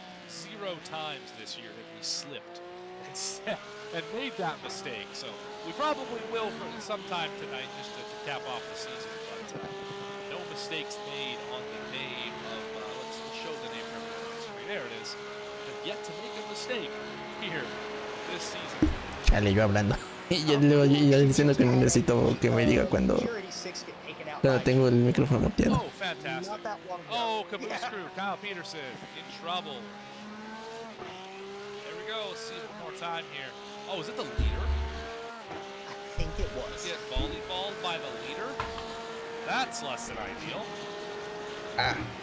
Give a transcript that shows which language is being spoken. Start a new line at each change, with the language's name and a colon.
English: 0 times this year have we slipped and made that mistake. So we probably will for sometime tonight just to cap off the season. But no mistakes made on the name of, let's show the name for everyone on the screen. There it is. Have yet to make a mistake here this season.
Spanish: Chale, yo hablando. Y yo diciendo que necesito que me diga cuando tengo el micrófono muteado.
English: Oh, fantastic. Oh, caboose crew. Kyle Peterson in trouble. There we go. Let's see it one more time here. Oh, is it the leader? I think it was. Get volleyballed by the leader? That's less than ideal. Ah.